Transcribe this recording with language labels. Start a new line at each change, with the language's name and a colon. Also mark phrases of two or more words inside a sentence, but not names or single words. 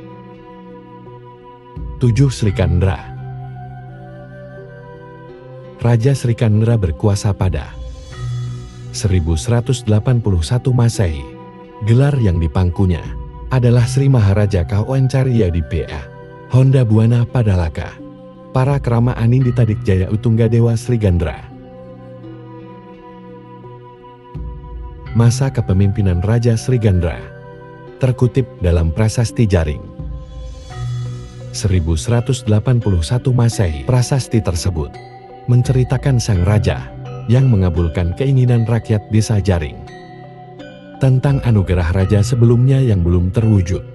Indonesian: 7. Sri Kandra. Raja Sri Kandra berkuasa pada 1181 Masehi. Gelar yang dipangkunya adalah Sri Maharaja Kawancarya Dipa Honda Buana Padalaka para Krama Anin Ditadik Jaya Utunggadewa Sri Gandra. Masa kepemimpinan Raja Sri Gandra terkutip dalam Prasasti Jaring 1181 Masehi. Prasasti tersebut menceritakan sang raja yang mengabulkan keinginan rakyat desa Jaring tentang anugerah raja sebelumnya yang belum terwujud.